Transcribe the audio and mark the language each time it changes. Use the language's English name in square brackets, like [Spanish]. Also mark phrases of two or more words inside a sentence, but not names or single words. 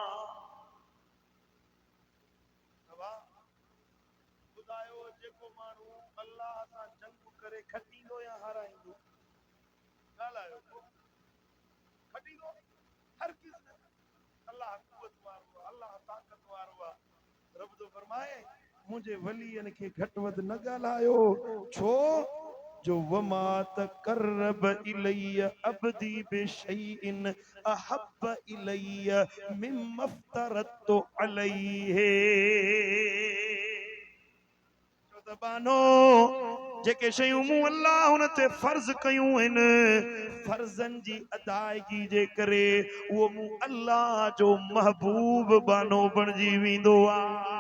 [Sindhi] ॿुधायो जेको माण्हू अल्लाह सां जंग करे खटींदो या हाराईंदो? ॻाल्हायो खटींदो हर किस न। अल्लाह कुवत वारो आहे, अल्लाह ताकत वारो आहे। रब तो फरमाए मुझे वलियन के घट वध न ॻाल्हायो, छो जो [Arabic] وما تقرب إلي عبدي بشيء أحب إلي مما افترضت عليه. [Sindhi] बानो जेके शयूं मूं अल्लाह हुन ते फर्ज़ कयूं आहिनि, फर्ज़न जी अदायगी जे करे उहो मूं अल्लाह जो महबूब बानो बणजी वेंदो आहे।